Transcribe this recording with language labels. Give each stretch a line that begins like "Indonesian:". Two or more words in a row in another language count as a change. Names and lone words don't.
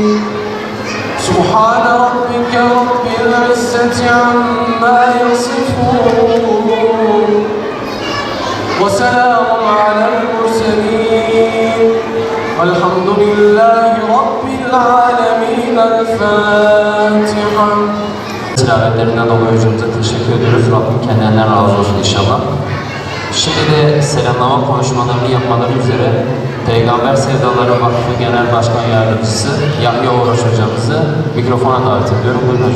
Arabic: سبحان ربك رب العزة عما يصفون وسلام على المرسلين والحمد لله رب العالمين. الفاتحة.
Turkish: Tilavetlerinden dolayı hocamıza teşekkür ediyoruz. Rabbim kendilerine razı olsun inşallah. Şimdi de selamlama konuşmalarını yapmaları üzere Peygamber Sevdaları Vakfı Genel Başkan Yardımcısı Yahya Uğraş hocamızı mikrofona davet ediyorum. Buyurun hocam.